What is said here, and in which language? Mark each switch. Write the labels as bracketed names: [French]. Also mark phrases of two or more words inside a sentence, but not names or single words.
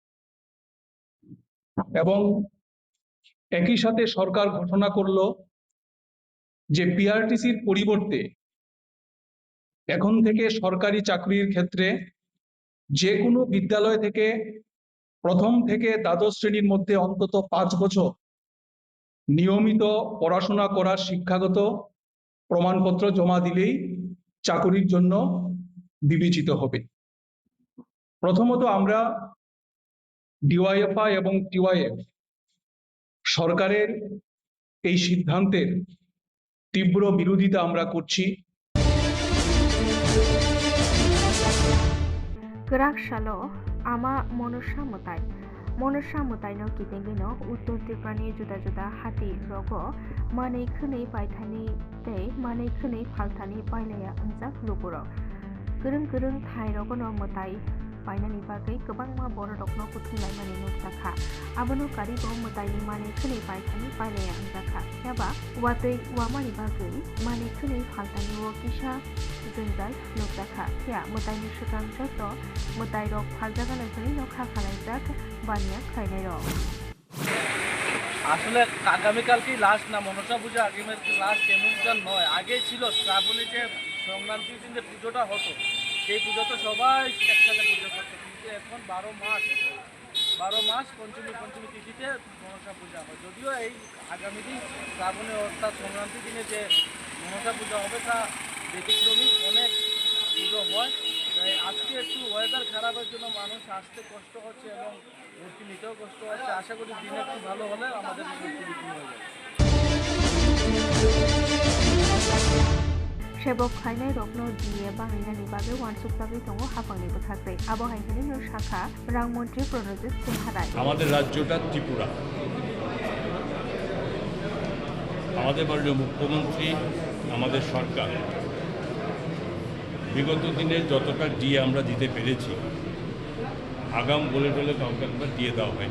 [Bangla] এবং একই সাথে সরকার ঘোষণা করল যে পিআরটিসির পরিবর্তে এখন থেকে সরকারি চাকরির ক্ষেত্রে যে কোনো বিদ্যালয় থেকে প্রথম থেকে দ্বাদশ শ্রেণীর মধ্যে অন্তত 5 বছর নিয়মিত পড়াশোনা করার শিক্ষাগত প্রমাণপত্র জমা দিলেই চাকরির জন্য বিবেচিত হবে। প্রথমত, আমরা ডিওয়াইএফআই এবং টিওয়াইএফ সরকারের এই সিদ্ধান্তের তীব্র বিরোধিতা আমরা করছি। [Kok Borok] gerak shalo ama monosha mutai no kitengino uttor Tripurani juda hati rogo manei khunei paithani tei manei khunei phalthani pailaya ungjak lupuro gurung thai rogo no mutai painani bagai gobangma borokno kuthunlaimani nukjakha abono karibo mutaini manei khunei paithani pailaya ungjaka eba watei wamani bagai manei khunei phalthani o kisa junjai nukjakha ya mutaini sukang joto mutai rok phaljaga laifani nokha khalaijak baniya khainai rok [Bangla] আসলে আগামীকালকেই লাস্ট না মনসা পূজা আগামী লাস্ট এমনটা নয়, আগে ছিল শ্রাবণে যে সংক্রান্তির দিন যে পুজোটা হতো সেই পুজো তো সবাই একসাথে পুজো করতো, কিন্তু এখন 12 মাস পঞ্চমী তিথিতে মনসা পূজা হয়। যদিও এই আগামী দিন শ্রাবণে অর্থাৎ সংক্রান্তির দিনে যে মনসা পূজা হবে তা ব্যতিক্রমী অনেক পুজো হয়। তাই আজকে একটু ওয়েদার খারাপের জন্য মানুষ আসতে কষ্ট হচ্ছে এবং ভর্তি নিতেও কষ্ট হচ্ছে। আশা করি দিন একটু ভালো হলে আমাদের ভর্তি বিক্রি হয়ে যাবে। [Kok Borok] sebok khainai rokno diye banginani bage wansuk bagui tongo hapangni buthakrei abo haikani no shakha rang mantri Pranojit Singh Harai [Bangla] আমাদের রাজ্যটা ত্রিপুরা। আমাদের মাননীয় মুখ্যমন্ত্রী, আমাদের সরকার বিগত দিনে যতটা ডিএ আমরা দিতে পেরেছি, আগাম বলে কাউকে একবার দিয়ে দেওয়া হয়নি।